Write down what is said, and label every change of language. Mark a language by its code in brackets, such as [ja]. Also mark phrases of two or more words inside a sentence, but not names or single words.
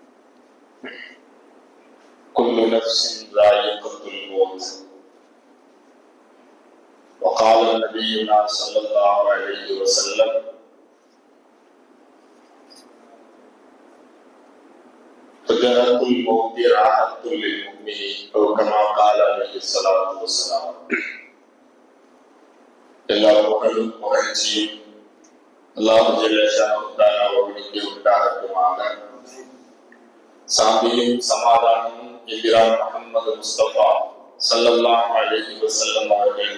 [ar] كل نفس ذائقة الموت وقال نبينا صلى الله عليه وسلم فجرة الموت راحة للمؤمن أو كما قال عليه الصلاة والسلام. [ta] எல்லா புகழும் புகழ்ச்சியும் அல்லாஹ் [ar] جل شأنه [ta] அவர்களுக்கு உண்டாகட்டுமாக. சாந்தியும் சமாதானமும் எம்பிரான் முஹம்மது முஸ்தபா [ar] صلى الله عليه وسلم [ta] அவர்கள்